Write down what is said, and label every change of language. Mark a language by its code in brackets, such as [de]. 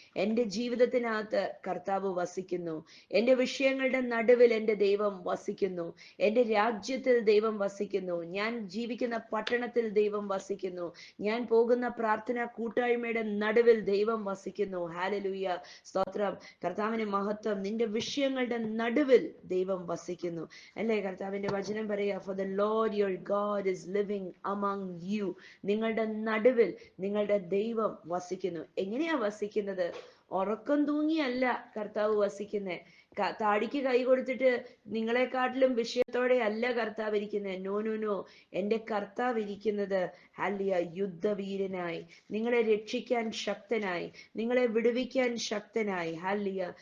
[ml] എൻ്റെ ജീവിതത്തിനകത്ത് കർത്താവ് വസിക്കുന്നു. എൻ്റെ വിഷയങ്ങളുടെ നടുവിൽ എൻ്റെ ദൈവം വസിക്കുന്നു. എൻ്റെ രാജ്യത്തിൽ ദൈവം വസിക്കുന്നു. ഞാൻ ജീവിക്കുന്ന പട്ടണത്തിൽ ദൈവം വസിക്കുന്നു. ഞാൻ പോകുന്ന പ്രാർത്ഥനാ കൂട്ടായ്മയുടെ നടുവിൽ ദൈവം വസിക്കുന്നു. ഹാലലൂയ, സ്തോത്രം. കർത്താവിന് മഹത്വം. നിന്റെ വിഷയങ്ങളുടെ നടുവിൽ ദൈവം വസിക്കുന്നു, അല്ലേ? കർത്താവിന്റെ വചനം പറയാ, [en] For the Lord your God is living among you. [ml] നിങ്ങളുടെ നടുവിൽ നിങ്ങളുടെ ദൈവം വസിക്കുന്നു. എങ്ങനെയാ വസിക്കുന്നത്? ഉറക്കം തൂങ്ങിയല്ല കർത്താവ് വസിക്കുന്നേ. താടിക്ക് കൈ കൊടുത്തിട്ട് നിങ്ങളെക്കാട്ടിലും വിഷയത്തോടെ അല്ല കർത്താവ് ഇരിക്കുന്നത്. No no no. എൻ്റെ കർത്താവ് ഇരിക്കുന്നത് ഹല്ലിയ യുദ്ധവീരനായി, നിങ്ങളെ രക്ഷിക്കാൻ ശക്തനായി, നിങ്ങളെ വിടുവിക്കാൻ ശക്തനായി. ഹല്ലിയ.